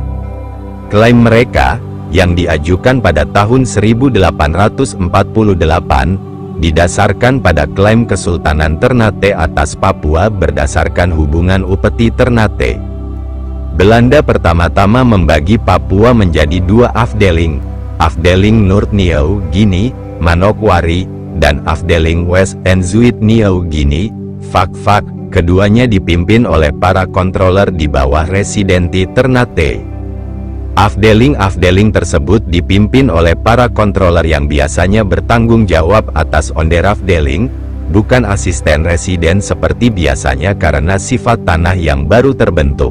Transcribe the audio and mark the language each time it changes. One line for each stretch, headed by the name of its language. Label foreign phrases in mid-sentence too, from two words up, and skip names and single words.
Indonesian: Klaim mereka, yang diajukan pada tahun 1848, didasarkan pada klaim Kesultanan Ternate atas Papua berdasarkan hubungan upeti Ternate. Belanda pertama-tama membagi Papua menjadi 2 afdeling, Afdeling Noord Nieuw Guinea, Manokwari, dan Afdeling West and Zuid Nieuw Guinea, Fak-Fak. Keduanya dipimpin oleh para controller di bawah Residenti Ternate. Afdeling-afdeling tersebut dipimpin oleh para controller yang biasanya bertanggung jawab atas onderafdeling, bukan asisten residen seperti biasanya karena sifat tanah yang baru terbentuk.